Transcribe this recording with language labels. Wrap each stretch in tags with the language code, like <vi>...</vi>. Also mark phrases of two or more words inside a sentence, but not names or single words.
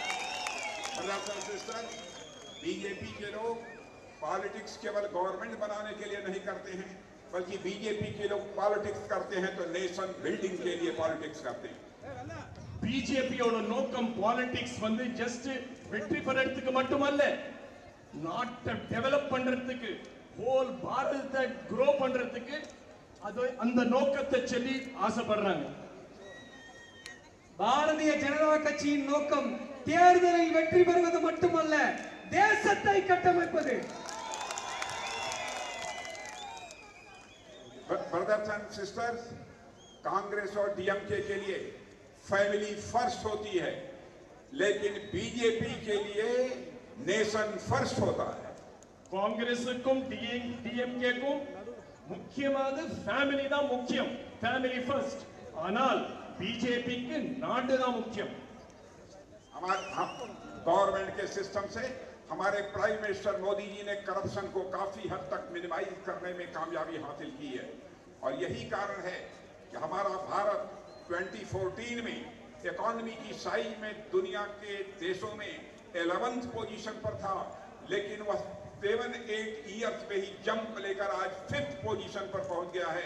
<hi>बीजेपी के लोग पॉलिटिक्स केवल गवर्नमेंट बनाने के लिए नहीं करते हैं, बल्कि बीजेपी के लोग पॉलिटिक्स करते हैं तो</hi> <en>nation building</en> <hi>के लिए पॉलिटिक्स करते हैं.</hi> <ta>பிஜேபியோட நோக்கம்</ta> <en>politics just</en> <ta>வெற்றி பெறறதுக்கு மட்டுமல்ல, நாட்டை டெவலப் பண்றதுக்கு, ஹோல் பாரதத்தை க்ரோ பண்றதுக்கு அந்த நோக்கத்தை சொல்லி ஆசைப்படுறாங்க. பாரதிய ஜனதா கட்சியின் நோக்கம் தேர்தலில் வெற்றி பெறுவது மட்டுமல்ல, தேசத்தை கட்டமைப்பது.</ta> <en>brothers and sisters,</en> <hi>कांग्रेस और डीएमके के लिए</hi> <en>family first</en> <hi>होती है, लेकिन बीजेपी के लिए</hi> <en>nation first</en> <hi>होता है.</hi> <ta>காங்கிரஸுக்கும் டிஎம்கேக்கும் முக்கியமாக ஃபேமிலி தான் முக்கியம்,</ta> <en>family first.</en> <ta>ஆனால் பிஜேபிக்கு நாடு தான் முக்கியம்.</ta> <hi>गवर्नमेंट के सिस्टम से हमारे</hi> <en>prime minister</en> <hi>मोदी जी ने करप्शन को काफी हद तक मिनिमाइज करने में कामयाबी हासिल की है, और यही कारण है कि हमारा भारत 2014 में इकोनॉमी की साइज में दुनिया के देशों में 11th पोजीशन पर था, लेकिन वह 7-8 ईयर्स में ही जंप लेकर आज 5th पोजीशन पर पहुंच गया है.</hi>